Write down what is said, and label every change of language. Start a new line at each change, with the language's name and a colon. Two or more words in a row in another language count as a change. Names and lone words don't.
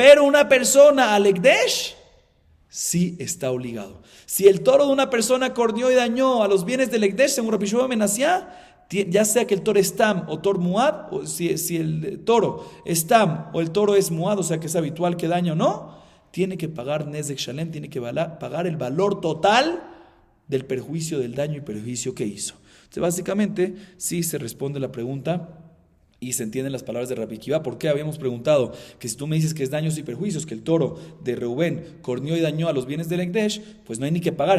Spanish: Pero una persona al Ekdesh, sí está obligado. Si el toro de una persona corneó y dañó a los bienes del Ekdesh, según Rabbi Shimon ben Asiá, ya sea que el toro es tam o
Hebrew: שור מועד,
Spanish: o si el toro es tam o el toro es muad, o sea que es habitual que daño o no, tiene que pagar
Hebrew: נזק שלם,
Spanish: tiene que pagar el valor total del perjuicio, del daño y perjuicio que hizo. Entonces, básicamente, sí se responde la pregunta y se entienden las palabras de Rabbi Akiva. ¿Por qué habíamos preguntado que si tú me dices que es daños y perjuicios, que el toro de Reubén corneó y dañó a los bienes del Ekdesh, pues no hay ni que pagar?